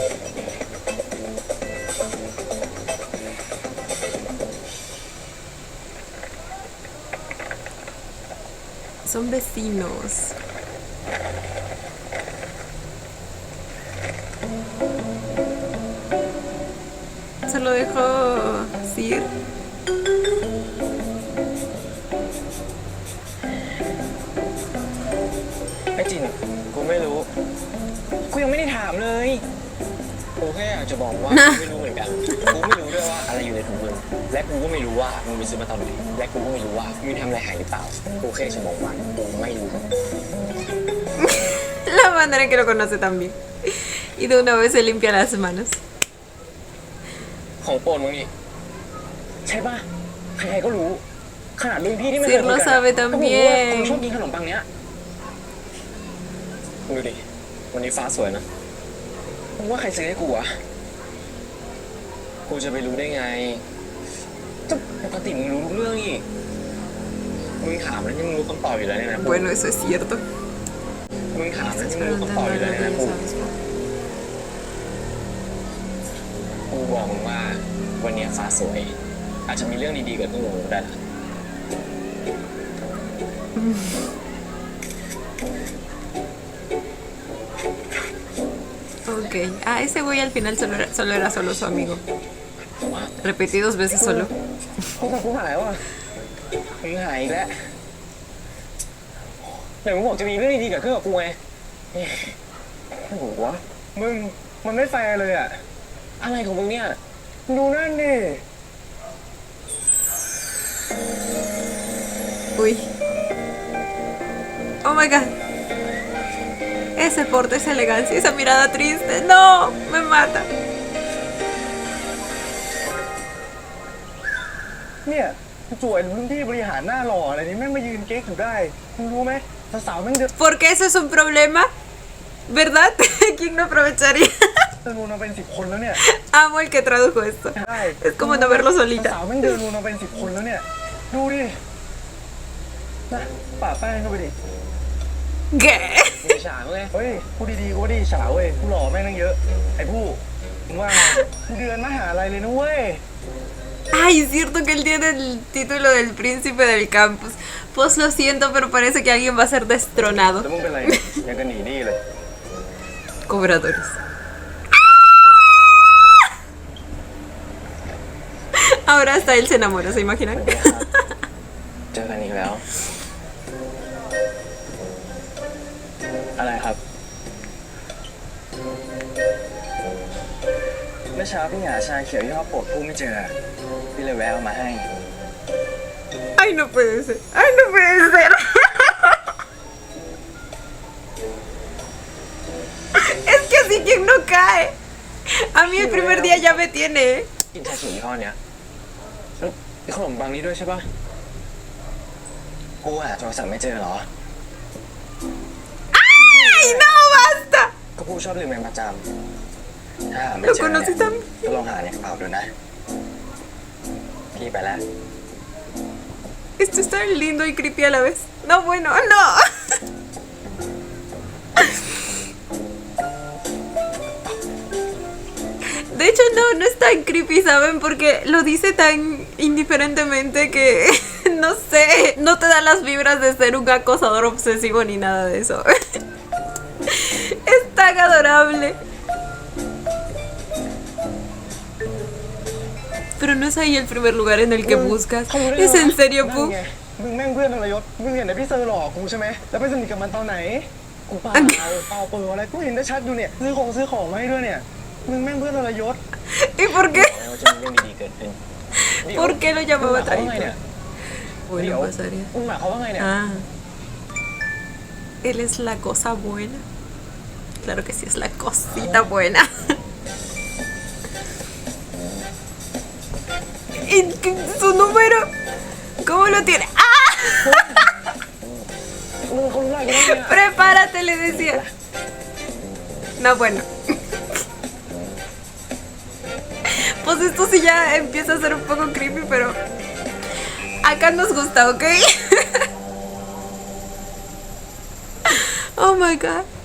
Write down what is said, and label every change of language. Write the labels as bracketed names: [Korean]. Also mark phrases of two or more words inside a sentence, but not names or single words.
[Spanish] Son vecinos. Se lo dejó Sir. [Thai] ไอ้จินกูไม่รู้ กูยังไม่ได้ถามเลย กูแค่อยากจะบอกว่า กูไม่รู้เหมือนกัน กูไม่รู้ด้วยว่าอะไรอยู่ในถุงมือและกูก็ไม่รู้ว่ามึงไปซื้อมาตอนไหนและกูก็ไม่รู้ว่ามึงทำอะไรหายหรือเปล่า กูแค่จะบอกว่ากูไม่รู้ [Spanish] La manera en que lo conoce también. Y de una vez se limpia las manos. [Thai] ของโปรดมึงนี่ใช่ป่ะใครๆก็รู้ ขนาดรุ่นพี่ที่ไม่เคย [Spanish] Sí, lo sabe [Thai] ก็บอกว่ากู [Spanish] también. [Thai] ชอบกินขนมปังเนี้ยดูดิวันนี้ฟ้าสวยนะมึงว่าใครซื้อให้กูวะกูจะไปรู้ได้ไงก็ปกติมึงรู้ทุกเรื่องอีกมึงถามแล้วนี่มึงรู้คำตอบอยู่แล้วเนี่ยนะ [Spanish] Bueno, eso es cierto. [Thai] มึงถามแล้ว [Spanish] Estás [Thai] นี่มึงรู้ [Spanish] preguntando [Thai] คำตอบอยู่ [Spanish] algo [Thai] แล้วเนี่ย [Spanish] que [Thai] นะ [Spanish] no sabes. [Thai] กูบอกมึงว่าวันนี้ฟ้าสวย อาจจะมีเรื่องดีๆเกิดขึ้นกับมึงได้นะ [Spanish] Ok. Ah, ese güey al final solo era solo su amigo. Repetí 2 veces solo. [Thai] กูหายว่ะมึงหายอีกแล้วเดี๋ยวมึงบอกจะมีเรื่องดีๆเกิดขึ้นกับกูไงโอ้โหวะมึงมันไม่แฟร์เลยอะอะไรของมึงเนี่ยดูนั่นดิ [Spanish] Uy. [English] Oh my god. [Spanish] Ese porte, esa elegancia, esa mirada triste. No, me mata. [Thai] เนี่ยสวยรุ่นพี่บริหารหน้าหล่ออะไรนี่แม่งมายืนเก๊กอยู่ได้มึงรู้ไหมสาวๆแม่งเดิน [Spanish] Porque eso es un problema, ¿verdad? ¿Quién no aprovecharía? [Thai] วนมาเป็น10 คนแล้วเนี่ย [Spanish] Amo el que tradujo esto. [Thai] ใช่ [Spanish] Es como no verlo [Thai] สาว [Spanish] solita. [Thai] ๆแม่งเดินวนมาเป็น10 คนแล้วเนี่ยดูดินะป่าแป้งเข้าไปดิ [Spanish] ¿Qué? [Thai] มีฉากไงเฮ้ยพูดดีๆกูดิฉากเว้ยกูหล่อแม่งตั้งเยอะไอ้ผู้มึงว่าไงกูเดือนมหาลัยเลยนะเว้ย [Spanish] Ay, es cierto que él tiene el título del príncipe del campus. Pues lo siento, pero parece que alguien va a ser destronado. [Thai] แล้วมึงเป็นไรยังกันหนีนี่เลย [Spanish] Cobradores. Ahora hasta él se enamora, ¿se imaginan? [Thai] เจอกันอีกแล้ว อะไรครับเมื่อเช้าพี่หาชาเขียวยี่ห้อโปรดผู้ไม่เจอพี่เลยแวะเอามาให้ [Spanish] Ay, no puede ser. Ay, no puede ser. Es que así quien no cae. A mí el primer día ya me tiene. [Thai] กินชาเขียวยี่ห้อเนี้ยแล้วมีขนมปังนี้ด้วยใช่ปะกูหาโทรศัพท์ไม่เจอเหรอ [Spanish] ¡Ay, no, basta! [Thai] ก็กูชอบลืมมันประจำถ้าหาไม่ [Spanish] Lo [Thai] เจอเนี่ย [Spanish] conocí tan... [Thai] ก็ลองหาในกระเป๋าดูนะ พี่ไปแล้ว [Spanish] Esto es tan lindo y creepy a la vez. No, bueno, no. De hecho, no es tan creepy, ¿saben? Porque lo dice tan indiferentemente que, no sé, no te da las vibras de ser un acosador obsesivo ni nada de eso. Es tan adorable. Pero no es ahí el primer lugar en el que buscas. ¿Es en serio, Pu? [Thai] มึงแม่งเพื่อนทรยศมึงเห็นแต่พี่เซอร์หลอกกูใช่ไหมแล้วไปสนิทกับมันตอนไหนกูเปล่าเปิดอะไรกูเห็นได้ชัดอยู่เนี่ยซื้อของมาให้ด้วยเนี่ยมึงแม่งเพื่อนทรยศ [Spanish] ¿Y por qué? [Thai] จะมีเรื่องดีๆเกิดขึ้น [Spanish] ¿Por qué lo llamaba [Thai] เขาว่าไงเนี่ย [Spanish] traidor? Bueno, pasaría. [Thai] มึงหมายเขามว่าไงเนี่ย [Spanish] Ah. Él es la cosa buena. Claro que sí, es la cosita buena. ¿Y su número? ¿Cómo lo tiene? ¡Ah! [Thai] มึงคนไรกันเนี่ย [Spanish] Prepárate, le decía. No, bueno. Pues esto sí ya empieza a ser un poco creepy, pero Acá nos gusta, ¿ok? [English] Oh my god.